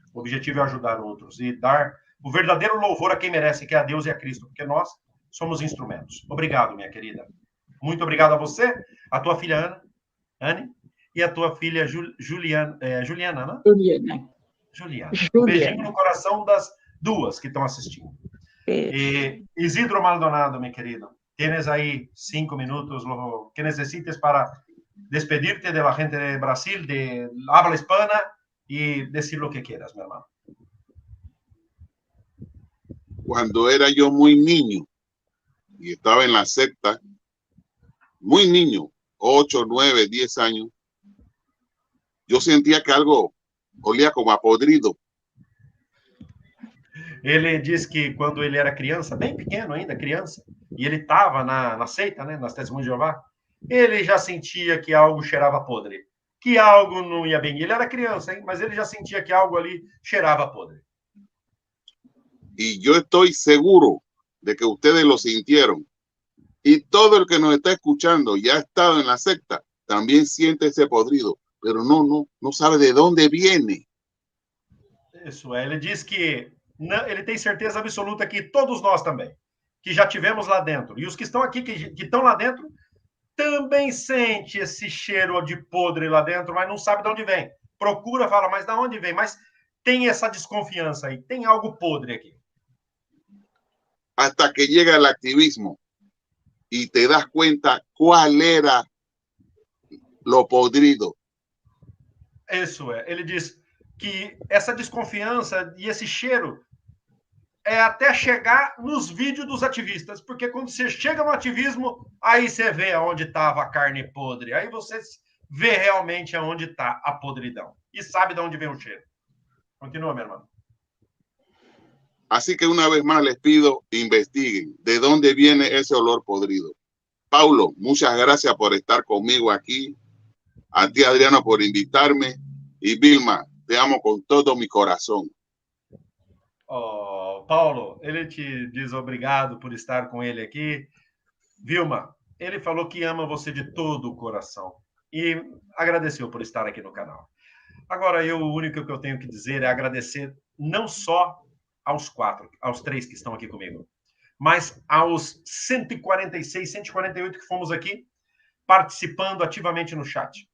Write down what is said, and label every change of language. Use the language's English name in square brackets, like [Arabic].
[Portuguese] O objetivo é ajudar outros e dar o verdadeiro louvor a quem merece, que é a Deus e a Cristo, porque nós somos instrumentos. Obrigado, minha querida. Muito obrigado a você, a tua filha Anne, e a tua filha Juliana, né? Juliana. Um beijinho no coração das duas que estão assistindo. [Spanish] E Isidro Maldonado, [Portuguese] meu querido, [Spanish] tienes aí 5 minutos, lo que necesites para despedirte de la gente de Brasil, de habla hispana, y decir lo que quieras, mi hermano. Cuando era yo muy niño y estaba en la secta, muy niño, 8, 9, 10 años, yo sentía que algo olía como a podrido. [Portuguese] Ele diz que quando ele era criança, bem pequeno ainda, criança, e ele estava na seita, né, nas Testemunhas de Jeová, ele já sentia que algo cheirava podre, que algo não ia bem. Ele era criança, hein, mas ele já sentia que algo ali cheirava podre. [Spanish] Y yo estoy seguro de que ustedes lo sintieron. Y todo el que nos está escuchando y ha estado en la secta también siente ese podrido, pero no sabe de dónde viene. [Portuguese] Isso é, ele diz que ele tem certeza absoluta que todos nós também, que já tivemos lá dentro, e os que estão aqui, que estão lá dentro, também sente esse cheiro de podre lá dentro, mas não sabe de onde vem. Procura, fala, mas de onde vem? Mas tem essa desconfiança aí, tem algo podre aqui. [Spanish] Hasta que llega el activismo y te das cuenta cuál era lo podrido. [Portuguese] Isso é, ele diz que essa desconfiança e esse cheiro é até chegar nos vídeos dos ativistas, porque quando você chega no ativismo, aí você vê aonde estava a carne podre, aí você vê realmente aonde está a podridão e sabe de onde vem o cheiro. Continua, meu irmão. [Spanish] Así que una vez más les pido, investiguen de dónde viene ese olor podrido. Paulo, muchas gracias por estar conmigo aquí. A ti, Adriano, por invitarme. Y Vilma, te amo con todo mi corazón. [Portuguese] Oh, Paulo, ele te diz obrigado por estar com ele aqui. Vilma, ele falou que ama você de todo o coração e agradeceu por estar aqui no canal. Agora, o único que eu tenho que dizer é agradecer não só aos 3 que estão aqui comigo, mas aos 146, 148 que fomos aqui participando ativamente no chat.